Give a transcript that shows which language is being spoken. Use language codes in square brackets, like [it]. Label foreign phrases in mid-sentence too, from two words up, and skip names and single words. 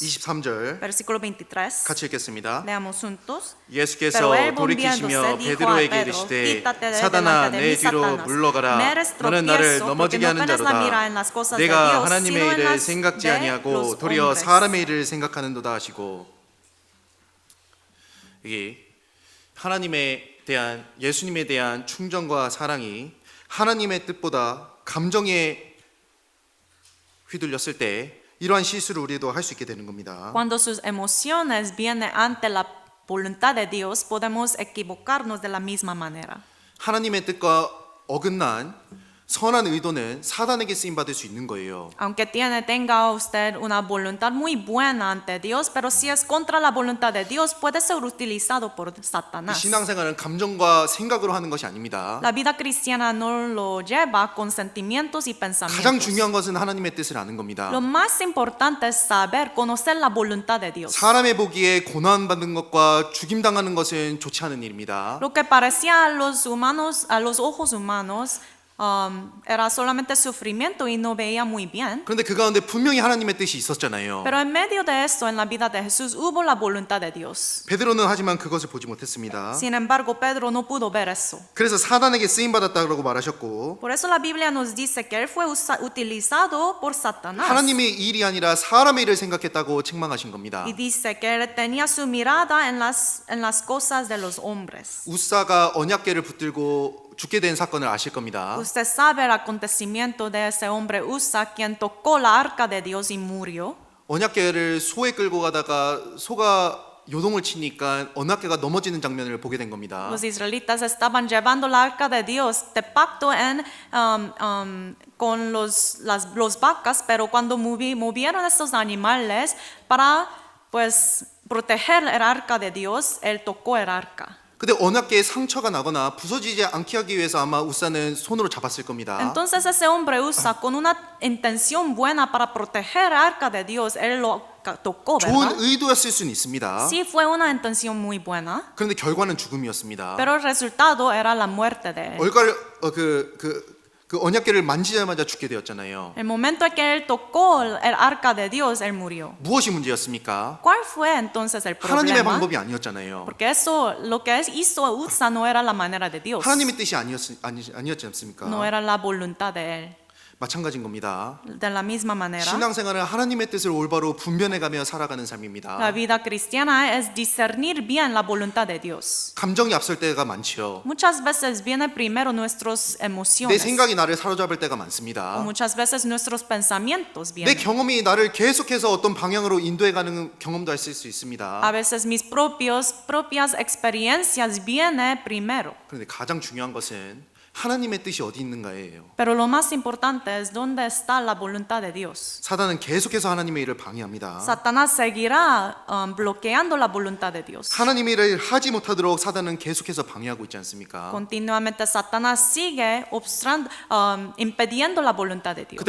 [ko] 23절 [es] Versículo 23. [ko] 같이 읽겠습니다. [es] Leamos juntos. [ko] 예수께서 [es] Pero él [ko] 돌이키시며 [es] volviéndose dijo a [ko] 베드로에게 [es] Pedro, [ko] 이르시되 [es] quítate de [ko] 사단아 [es] delante de [ko] 내 [es] mí, [ko] 뒤로 [es] Satanás. [ko] 물러가라 [es] Me eres [ko] 너는 나를 [es] tropiezo, [ko] 넘어지게 [es] porque no [ko] 하는 [es] pones la mira en [ko] 자로다 [es] las cosas de [ko] 내가 [es] Dios, [ko] 하나님의 [es] sino en [ko] 일을 [es] las [ko] 생각지 [es] de [ko] 아니하고 [es] los [ko] 도리어 [es] hombres. [ko] 사람의 일을 생각하는도다 하시고 이게 하나님에 대한 예수님에 대한 충정과 사랑이 하나님의 뜻보다 감정에 휘둘렸을 때 이러한 실수를 우리도 할 수 있게 되는 겁니다. [es] Cuando sus emociones vienen ante la voluntad de Dios, podemos equivocarnos de la misma manera. [ko] 하나님의 뜻과 어긋난 선한 의도는 사단에게 쓰임 받을 수 있는 거예요. [es] Aunque tenga usted una voluntad muy buena ante Dios, pero si es contra la voluntad de Dios, puede ser utilizado por [ko] 이 [es] Satanás. [ko] 신앙생활은 감정과 생각으로 하는 것이 아닙니다. [es] La vida cristiana no lo lleva con sentimientos y [ko] 가장 [es] pensamientos. [ko] 중요한 것은 하나님의 뜻을 아는 겁니다. [es] Lo más importante es saber, conocer la voluntad de Dios. [ko] 사람의 보기에 고난받는 것과 죽임당하는 것은 좋지 않은 일입니다. [es] Lo que parecía a los humanos, a los ojos humanos, era solamente sufrimiento y no veía muy bien. [ko] 그런데 그 가운데 분명히 하나님의 뜻이 있었잖아요. [es] Pero en medio de esto, en la vida de Jesús, hubo la voluntad de Dios. [ko] 베드로는 하지만 그것을 보지 못했습니다. [es] Sin embargo, Pedro no pudo ver eso. [ko] 그래서 사단에게 쓰임 받았다고 말하셨고, [es] Por eso la Biblia nos dice que él fue utilizado por Satanás. [ko] 하나님의 일이 아니라 사람의 일을 생각했다고 책망하신 겁니다. [es] Y dice que él tenía su mirada en las cosas de los hombres. [ko] 우사가 언약궤를 붙들고 죽게 된 사건을 아실 겁니다. [es] Usted sabe el acontecimiento de ese hombre Usa, quien tocó la arca de Dios y murió. [ko] 언약궤를 소에 끌고 가다가 소가 요동을 치니까 언약궤가 넘어지는 장면을 보게 된 겁니다. [es] Los israelitas estaban llevando la arca de Dios de pacto con los vacas, pero cuando movieron estos animales para pues proteger el arca de Dios, él tocó el arca. [ko] 근데 언약궤에 상처가 나거나 부서지지 않게 하기 위해서 아마 우사는 손으로 잡았을 겁니다. [es] Entonces ese hombre Usa, con una intención buena para proteger el arca de Dios, él lo tocó, [ko] 좋은 [es] ¿verdad? [ko] 의도였을 수는 있습니다. [es] Sí fue una intención muy buena, [ko] 그런데 결과는 죽음이었습니다. [es] pero el resultado era la muerte de él. [ko] 그 언약궤를 만지자마자 죽게 되었잖아요. [es] El momento en que él tocó el arca de Dios, él murió. [ko] 무엇이 문제였습니까? [es] ¿Cuál fue entonces el [ko] 하나님의 [es] problema? [ko] 방법이 아니었잖아요. [es] Porque eso, lo que hizo Usa no era la manera de Dios, [ko] 하나님의 뜻이 아니었지 않습니까? [es] no era la voluntad de él. [ko] 마찬가지인 겁니다. [es] De la misma manera, [ko] 신앙생활은 하나님의 뜻을 올바로 분별해가며 살아가는 삶입니다. [es] la vida cristiana es discernir bien la voluntad de Dios. [ko] 감정이 앞설 때가 많지요. [es] Muchas veces viene primero nuestras [ko] 내 [es] emociones, [ko] 생각이 나를 사로잡을 때가 [es] o [ko] 많습니다. [es] muchas veces nuestros pensamientos [ko] 내 [es] vienen. [ko] 경험이 나를 계속해서 어떤 방향으로 인도해가는 경험도 할 수 있습니다. [es] A veces mis propias experiencias vienen primero. [ko] 그런데 가장 중요한 것은 하나님의 뜻이 어디 있는가예요. [es] Pero lo más importante es dónde está la voluntad de Dios. [ko] 사단은 계속해서 하나님의 일을 방해합니다. [es] Satanás seguirá bloqueando la voluntad de Dios. [ko] 하나님의 일을 하지 못하도록 사단은 계속해서 방해하고 있지 않습니까? [es] Continuamente Satanás sigue impidiendo la voluntad de Dios.